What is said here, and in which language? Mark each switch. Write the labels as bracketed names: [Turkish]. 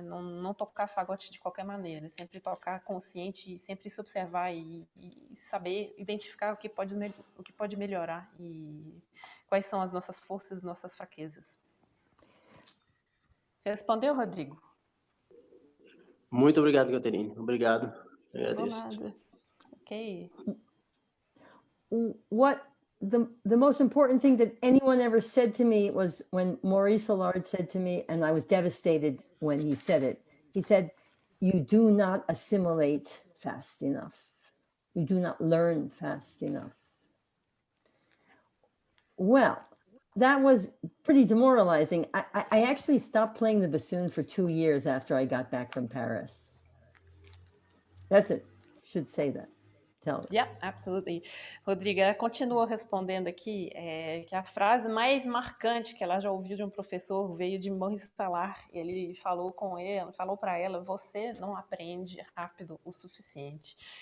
[Portuguese] Não tocar fagote de qualquer maneira, sempre tocar consciente e sempre se observar e saber identificar o que pode melhorar e quais são as nossas forças e nossas fraquezas. Respondeu, Rodrigo? Muito obrigado, Caterine. Obrigado. Agradeço. Nada. Ok. [English] What the most important thing that anyone ever said to me was when Maurice Allard said to me, and I was devastated when he said it. He said, "You do not assimilate fast enough. You do not learn fast enough. Well, that was pretty demoralizing. I actually stopped playing the bassoon for 2 years after I got back from Paris. That's it. Should say that. Tell it. Yeah, absolutely. [Portuguese] Rodrigo, ela continuou respondendo aqui que a frase mais marcante que ela já ouviu de um professor veio de Maurice Talard. Ele falou para ela, você não aprende rápido o suficiente.